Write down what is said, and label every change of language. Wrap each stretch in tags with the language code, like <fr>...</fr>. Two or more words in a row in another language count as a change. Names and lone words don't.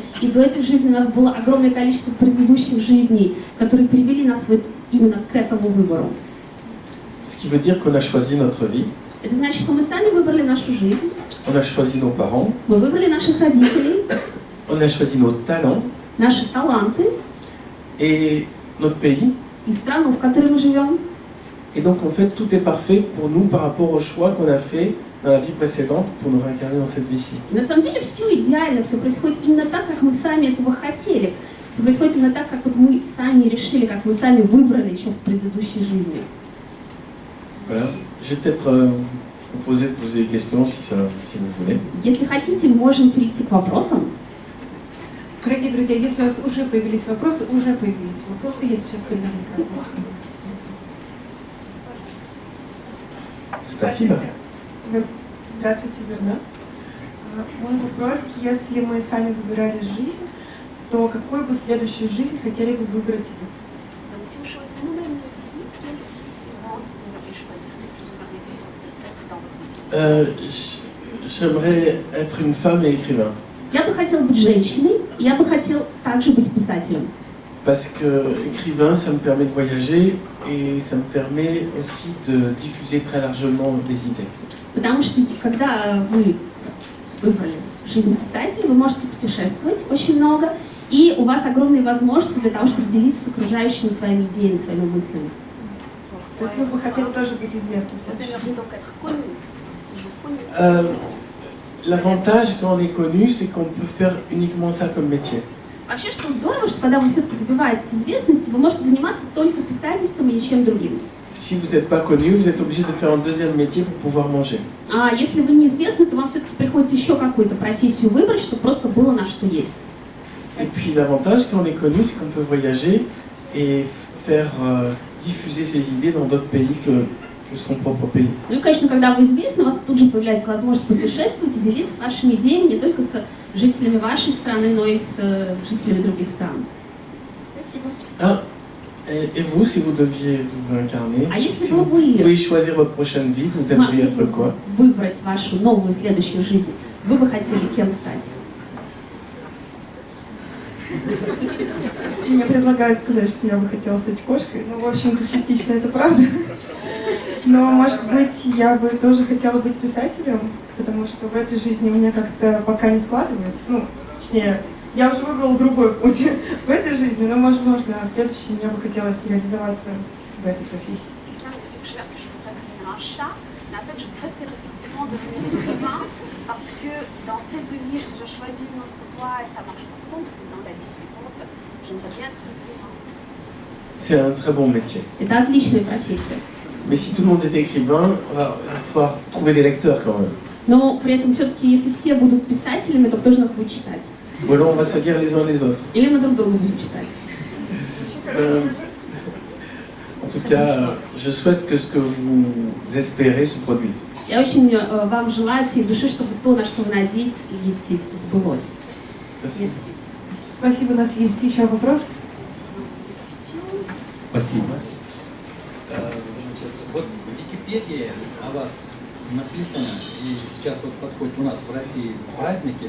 <ru>И до этой жизни у нас было огромное количество предыдущих жизней, которые привели нас вот именно к этому выбору.</ru> <fr>Ce qui veut dire qu'on a choisi notre vie,</fr> <ru>Это значит, что мы сами выбрали нашу жизнь,</ru> <fr>on a choisi nos parents,</fr> <ru>мы выбрали наших родителей,</ru> <fr>on a choisi nos talents</fr> <ru>наши таланты</ru> <fr>et notre pays.</fr> <ru>и страну, в которой мы живем.</ru> <fr>Et donc en fait, tout est parfait pour nous par rapport au choix qu'on a fait dans la vie précédente pour nous réincarner dans cette vie-ci.</fr> <ru>И на самом деле все идеально, все происходит именно так, как мы сами этого хотели. Все происходит именно так, как вот мы сами решили, как мы сами выбрали еще в предыдущей жизни.</ru> <fr>Voilà. Je vais peut-être vous poser des questions si vous voulez.</fr> <ru>Если хотите, можем перейти к вопросам. Дорогие друзья, если у вас уже появились вопросы, я сейчас передам микрофон. Спасибо. Здравствуйте, Бернат. Мой вопрос, если мы сами выбирали жизнь, то какую бы следующую жизнь хотели бы выбрать вы?</ru> <fr>Donc si vous choisissez nous-mêmes notre vie, quelle vie suivante vous aimeriez choisir? Qu'est-ce que vous aimeriez être dans votre vie? J'aimerais être une femme et écrivain.</fr> <ru>Я бы хотела быть женщиной, я бы хотел также быть писателем.</ru> <fr>Parce que écrivain, ça me permet de voyager et ça me permet aussi de diffuser très largement les idées.</fr> <ru>Потому что когда вы выбрали жизнь писателя, вы можете путешествовать очень много, и у вас огромные возможности для того, чтобы делиться с окружающими своими идеями, своими мыслями. То есть вы бы хотели тоже быть известным?</ru> <fr>L'avantage quand on est connu, c'est qu'on peut faire uniquement ça comme métier.</fr> <ru>Вообще, что здорово, что когда вы все-таки добиваетесь известности, вы можете заниматься только писательством и ничем другим.</ru> <fr>Si vous n'êtes pas connu, vous êtes obligé de faire un deuxième métier pour pouvoir manger.</fr> <ru>А если вы неизвестны, то вам все-таки приходится еще какую-то профессию выбрать, чтобы просто было на что есть.</ru> <fr>Et puis l'avantage quand on est connu, c'est qu'on peut voyager et faire diffuser ses idées dans d'autres pays que son propre pays.</fr> <ru>Ну и, конечно, когда вы известны, у вас тут же появляется возможность путешествовать и делиться вашими идеями не только с жителями вашей страны, но и с жителями других стран. Спасибо.</ru> <fr>Ah, et vous, si vous deviez vous réincarner,</fr> <ru>А если</ru> <fr>si</fr> <ru>бы</ru> <fr>vous</fr> <ru>вы</ru> <fr>pouvez choisir votre prochaine vie, vous aimeriez être quoi?</fr> <ru>выбрать вашу новую следующую жизнь, вы бы хотели кем стать? Мне предлагают сказать, что я бы хотела стать кошкой. Ну, в общем-то, частично это правда. Но, может быть, я бы тоже хотела быть писателем, потому что в этой жизни у меня как-то пока не складывается. Ну, точнее, я уже выбрала другой путь в этой жизни, но, возможно, в следующей мне бы хотелось реализоваться в этой профессии.</ru> <fr>Quelqu'un me suggère que je voudrais devenir un chat, mais en fait, je voudrais peut-être effectivement devenir écrivain, parce que dans cette vie, j'ai déjà choisi une autre voie et ça marche pas trop. Dans la vie suivante, j'aimerais bien être écrivain. C'est un très bon métier.</fr> <ru>Это отличная профессия.</ru> <fr>Mais si tout le monde est écrivain, il va falloir trouver des lecteurs quand même.</fr> <ru>Но при этом все-таки, если все будут писателями, то кто же нас будет читать?</ru> <fr>Ou alors on va se lire les uns les autres.</fr> <ru>Или мы друг друга будем читать?</ru> <fr>En tout cas, je souhaite que ce que vous espérez se produise.</fr> <ru>Я очень вам желаю всей души, чтобы то, на что вы надеетесь, сбылось.</ru> <fr>Merci.</fr> <ru>Спасибо, у нас есть еще вопрос. Спасибо. Значит, вот в Википедии о вас написано, и сейчас вот подходит у нас в России праздники, мы</ru>